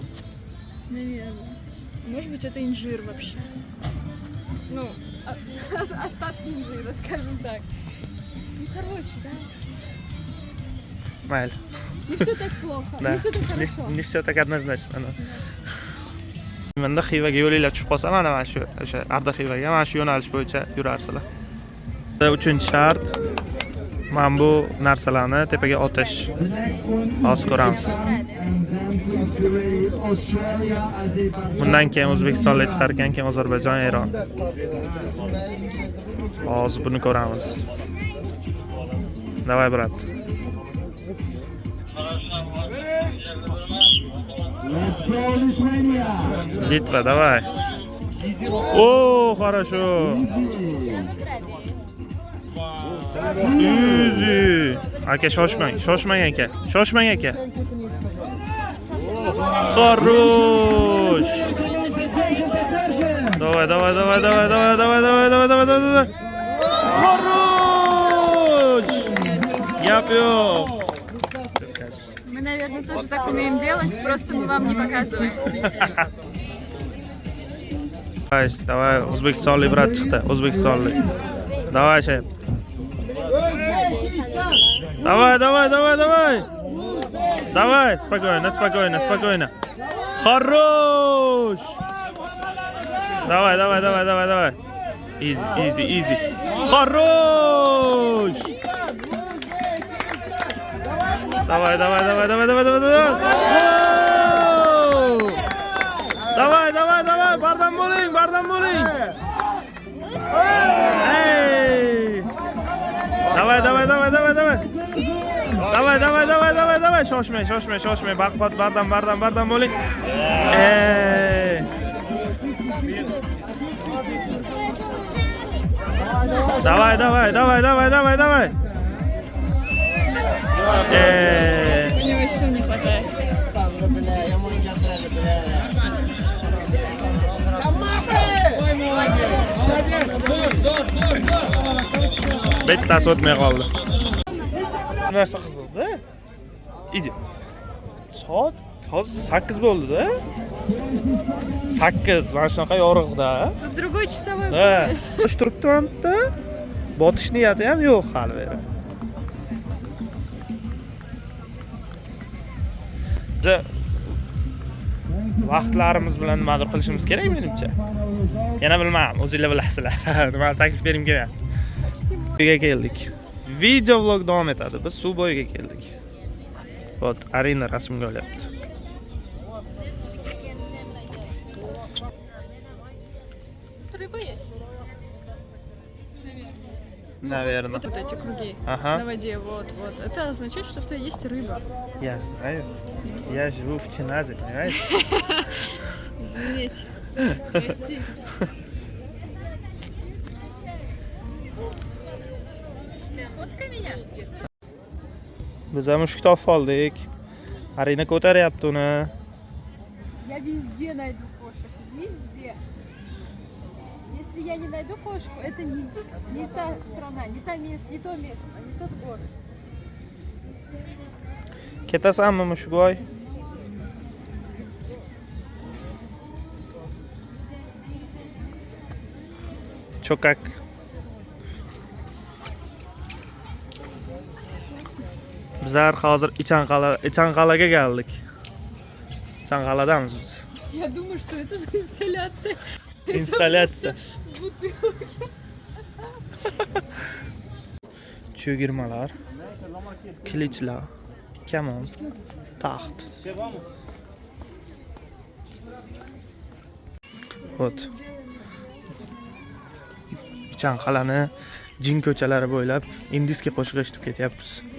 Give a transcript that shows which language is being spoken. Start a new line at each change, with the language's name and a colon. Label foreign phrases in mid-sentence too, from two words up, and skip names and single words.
Russian: Наверное. Может быть, это инжир вообще. Ну, остатки инжира, скажем так. Ну, короче, да.
Uzbek: Mayli.
Russian: Не все так плохо, Да. не все так хорошо. Не все так однозначно.
Uzbek: Menda Xivaga yo'linglar tushib qolsa, mana shu o'sha Arda Xivaga mana shu yo'nalish bo'yicha yurarsizlar. 3-shart. Mana bu narsalarni tepaga otish. Hozir ko'ramiz. Bundan keyin O'zbekistonlik chiqar ekan, keyin Ozarbayjon, Eron. Hozir buni ko'ramiz.
Russian: Давай, брат. Литва, давай. О, хорошо.
English: Easy.
Uzbek: Aka, shoshmang aka. Shoshmang aka.
Russian: Хорош. Давай. Хорош.
Uzbek: Gap yo'q.
Russian: Мы, наверное, тоже так умеем делать, просто мы вам не показываем. Давай,
Uzbek: o'zbekistonlik brat chiqdi, o'zbekistonlik.
Russian: Давай, shayb. Давай. Давай, спокойно. Хорош. Давай. Easy. Хорош. Давай. Давай,
Uzbek: bardam bo'ling.
Russian: Ey! Давай.
Uzbek: Shoshmang. Baqvat, bardam bo'ling. Ey!
Russian: Давай. У него сил не хватает.
Uzbek: Bittasi o'tmay qoldi. Narsa qizildi. Idi. Soat hozir 8 bo'ldi-da. 8, mana shunaqa yorug'da.
Russian: Тут другой часовой
Uzbek: Ha,
Russian: пояс.
Uzbek: qush turibdi-da. Botish niyati ham yo'q hali beri. Vaqtlarimiz bilan nimadir qilishimiz kerak menimcha. Yana bilmayman, o'zingizlar bilasizlar. Nima taklif berim kelyapti. Uyga keldik. Video vlog davom etadi. Biz suv bo'yiga keldik. Вот, Arina rasmga olyapti.
Russian: Рыба есть. Наверное. Вот эти круги Ага. на воде, вот. Это означает, что это есть рыба. Я знаю. Я живу в Чиназе, понимаешь? Извините. Простите. Фоткай меня.
Uzbek: Biz ham mushuk topib oldik. Arina ko'taryapti uni.
Russian: Я везде найду кошек. Везде. Если я не найду кошку, это не та страна, не то место, не тот город.
Uzbek: Ketasanmi mushukvoy? Cho'kak. Bizlar hozir Ichanqal'aga keldik. Ichanqal'damiz biz.
Russian: Я думаю, что это за инсталляция.
Uzbek: Installyatsiya.
Russian: Бутылки.
Uzbek: Cho'girmalar, kilichlar, kamon, taxt.
Russian: Вот.
Uzbek: Ichanqal'ani jin ko'chalari bo'ylab indiska qo'shiq eshitib ketyapmiz.